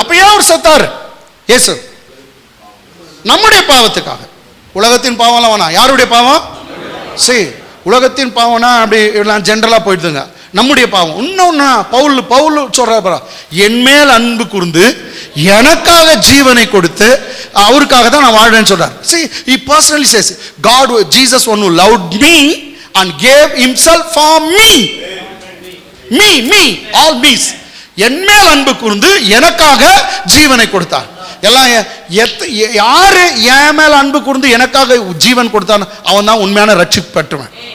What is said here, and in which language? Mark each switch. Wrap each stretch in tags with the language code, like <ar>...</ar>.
<ta>அப்ப ஏன் அவர் செத்தாரு? இயேசு நம்முடைய பாவத்துக்காக. உலகத்தின் பாவம்லாம் வேணாம். யாருடைய பாவம்? சரி, உலகத்தின் பாவம்னா அப்படி ஜென்ரலா போயிடுதுங்க. நம்முடைய பாவம் இன்னொன்னா பவுல் சொல்ற, என் மேல் அன்பு கூர்ந்து எனக்காக ஜீவனை கொடுத்து அவருக்காக தான் நான் வாழ்றேன்னு சொல்றார்.</ta> <en>See, he personally says, God, Jesus one who loved me and gave himself for me. Me, all me's.</en> <ta>என் மேல் அன்பு கூர்ந்து எனக்காக ஜீவனை கொடுத்தார். எல்லாம் யாரு என் மேல் அன்பு கூர்ந்து எனக்காக ஜீவன் கொடுத்தான், அவன் தான் உண்மையான ரட்சிப்பு பெற்றவன்.</ta>